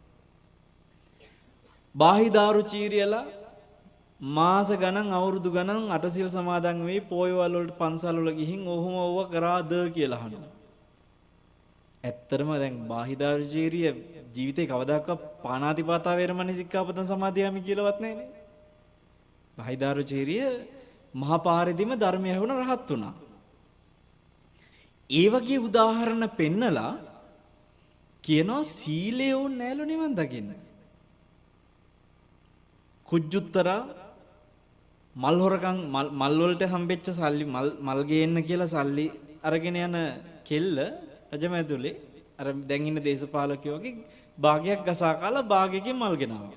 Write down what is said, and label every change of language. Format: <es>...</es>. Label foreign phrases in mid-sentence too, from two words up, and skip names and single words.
<si>බාහිදාරු චීරියලා මාස ගණන් අවුරුදු ගණන් අටසිල් සමාදන් වෙයි පොයවල් වලට පන්සල් වල ගිහින් ඔහොම ඕව කරාද කියලා අහනවා. ඇත්තටම දැන් බාහිදාරු චීරිය ජීවිතේ කවදාකවත්</si> <pi>පාණාතිපාතා වේරමණී සික්ඛාපදං සමාදියාමි</pi> <si>කියලාවත් නැහැනේ. බාහිදාරු චීරිය මහා පාරෙදිම ධර්මය ඇහුණ රහත් වුණා. ඒ වගේ උදාහරණ පෙන්නලා කියනවා සීලය ඕනේ නැලු නිවන් දකින්න. කුජුත්තරා මල් හොරකම් මල් වලට හම්බෙච්ච සල්ලි මල් ගේන්න කියලා සල්ලි අරගෙන යන කෙල්ල රජමැදුලේ අර දැන් ඉන්න දේශපාලකයෝ වගේ භාගයක් ගසා කාලා භාගයකින් මල් ගෙනාවා.</si>